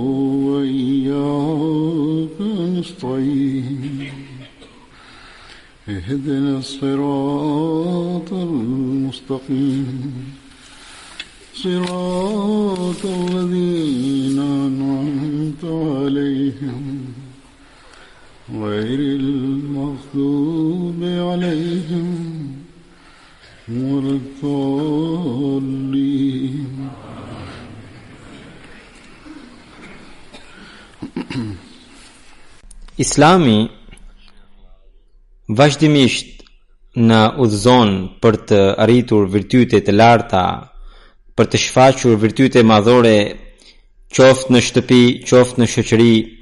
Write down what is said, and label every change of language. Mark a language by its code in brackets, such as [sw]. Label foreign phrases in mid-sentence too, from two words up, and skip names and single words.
[ar] وإياك نستعين اهدنا الصراط المستقيم صراط الذين أنعمت عليهم غير المغضوب عليهم ولا الضالين. [sq] Islami vazhdimisht na udhëzon për të arritur virtyte të larta, për të shfaqur virtyte madhore, qoftë në shtëpi, qoftë në shoqëri,